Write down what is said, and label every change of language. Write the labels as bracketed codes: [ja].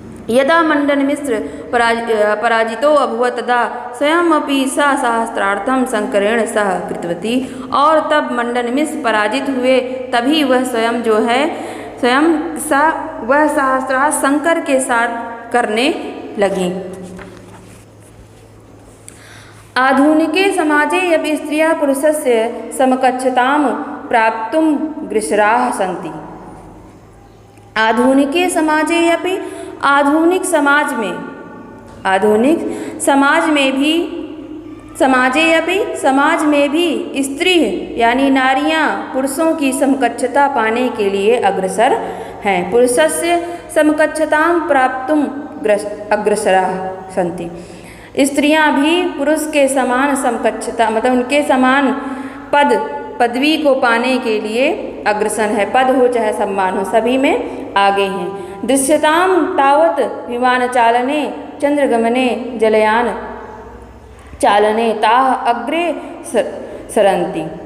[sa] यदा मंडन मिश्र पराजितो अभवत् तदा स्वयमपि सा शास्त्रार्थम शंकरेण सह कृतवती। [hi] और तब मंडन मिश्र पराजित हुए, तभी वह स्वयं जो है वह शास्त्रार्थ शंकर के साथ करने लगी। [sa] आधुनिके समाजे यदि स्त्रियः पुरुषस्य समकक्षतां प्राप्तुं ग्रसराः सन्ति। आधुनिके समाजे यदि [hi] आधुनिक समाज में भी स्त्री यानी नारियां पुरुषों की समकक्षता पाने के लिए अग्रसर हैं। [sa] पुरुषस्य समकक्षतां प्राप्तुं अग्रसराः सन्ति। [hi] स्त्रियां भी पुरुष के समान समकक्षता मतलब उनके समान पदवी को पाने के लिए अग्रसर है। पद हो चाहे सम्मान हो, सभी में आगे हैं। [sa] दृश्यताम तावत विमान चालने चंद्रगमने जलयान चालने ताः अग्रे सरन्ति।